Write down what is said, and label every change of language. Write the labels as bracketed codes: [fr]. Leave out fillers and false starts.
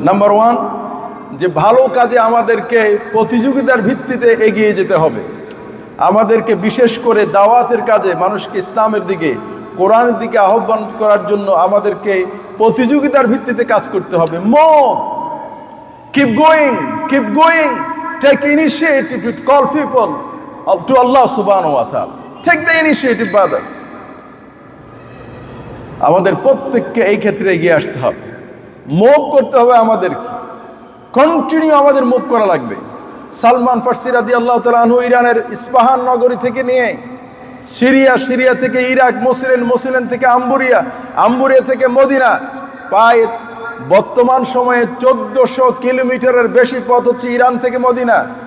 [bn] Number 1, যে ভালো কাজে আমাদেরকে প্রতিযোগিতার ভিত্তিতে এগিয়ে যেতে হবে। আমাদেরকে বিশেষ করে দাওয়াতের কাজে মানুষকে ইসলামের দিকে, কোরআনের দিকে আহ্বান করার জন্য আমাদেরকে প্রতিযোগিতার ভিত্তিতে কাজ করতে হবে। [en] Keep going, take initiative to call people to Allah subhanahu wa ta'ala. Take the initiative, brother. [bn] আমাদের প্রত্যেককে এই ক্ষেত্রে এগিয়ে আসতে হবে, মুভ করতে হবে। আমাদেরকে কন্টিনিউ আমাদের মুভ করা লাগবে। সালমান ফার্সি রাদিয়াল্লাহু তাআলা আনহু ইরানের ইস্পাহান নগরী থেকে নিয়ে সিরিয়া থেকে ইরাক, মোসুল থেকে আম্বুরিয়া থেকে মদিনা, প্রায় বর্তমান সময়ে 1400 কিলোমিটারের বেশি পথ হচ্ছে ইরান থেকে মদিনা।